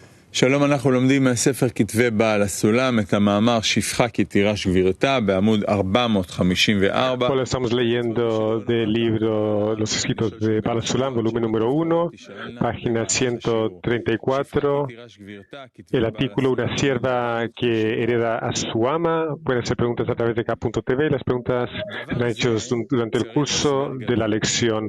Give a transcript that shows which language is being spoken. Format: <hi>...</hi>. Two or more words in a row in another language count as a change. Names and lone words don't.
<he>שלום, אנחנו לומדים מהספר כתבי בעל הסולם את המאמר שפחה כי תירש גבירתה בעמוד 454.</he> <es>Hola, estamos leyendo del libro Los escritos de Baal Sulam, volumen número 1, página 134. El artículo Una sierva que hereda a su ama. Pueden hacer preguntas a través de K.TV. Las preguntas serán hechas durante el curso de la lección.</es>